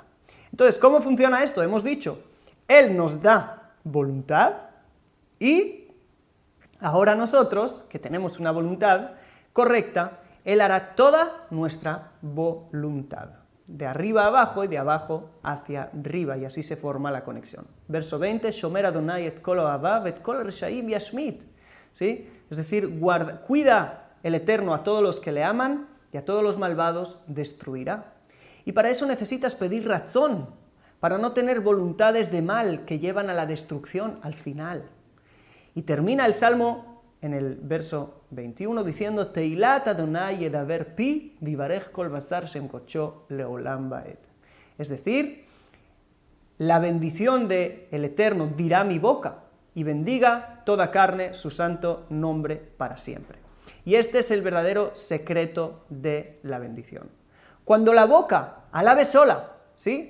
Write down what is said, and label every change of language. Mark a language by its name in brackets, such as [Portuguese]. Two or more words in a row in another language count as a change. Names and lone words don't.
[Spanish] Entonces, ¿cómo funciona esto? Hemos dicho, Él nos da voluntad y ahora nosotros, que tenemos una voluntad correcta, Él hará toda nuestra voluntad, de arriba a abajo y de abajo hacia arriba, y así se forma la conexión. Verso 20, [Hebrew] שומר ה' את כל אוהביו את כל רשעים ישמיד, [Spanish] ¿sí? Es decir, cuida el Eterno a todos los que le aman y a todos los malvados destruirá. Y para eso necesitas pedir razón, para no tener voluntades de mal que llevan a la destrucción al final. Y termina el Salmo en el verso 21 diciendo, [Hebrew] תהלת ה' ידבר פי ויברך כל בשר שם קדשו לעולם ועד. [Spanish] Es decir, la bendición del Eterno dirá mi boca, y bendiga toda carne su santo nombre para siempre. Y este es el verdadero secreto de la bendición. Cuando la boca alabe sola, ¿sí?